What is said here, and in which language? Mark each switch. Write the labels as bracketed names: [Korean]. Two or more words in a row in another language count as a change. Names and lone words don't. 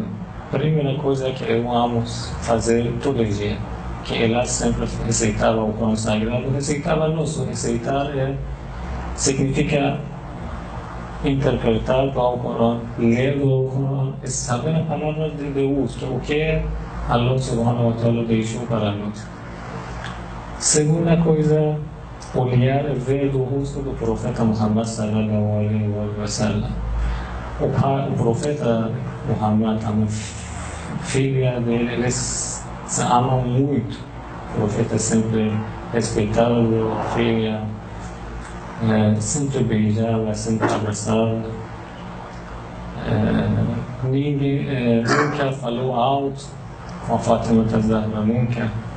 [Portuguese] Primeira coisa que eu amo fazer todo dia, que ela sempre receitava o Alcorão Sagrado. Receitava nosso, receitar significa interpretar o Alcorão, ler o Alcorão, saber a palavra de Deus, que é o que Allah [Arabic] سبحانه وتعالى [Portuguese] deixou para nós. Segunda coisa, olhar e ver do rosto do Profeta Muhammad [Arabic] صلى الله عليه وسلم. [Portuguese] O Profeta Muhammad, a filha dele, eles se amam muito. O Profeta sempre respeitava a filha, sempre beijava, sempre abraçava. Ninguém nunca falou alto com a Fátima AzZahra, nunca.